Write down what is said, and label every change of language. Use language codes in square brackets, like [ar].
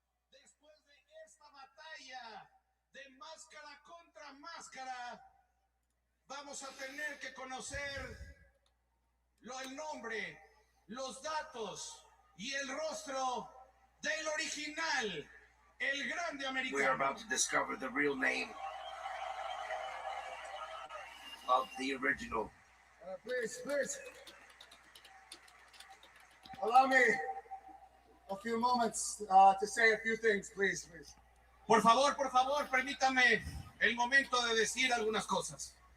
[es] Después de esta batalla de máscara contra máscara, vamos a tener que conocer el nombre, los datos y el rostro del original, el Grande Americano. [en] We are about to discover the real name of the original. Please. Allow me a few moments to say a few things, please. [es] Por favor, permítame el momento de decir algunas cosas.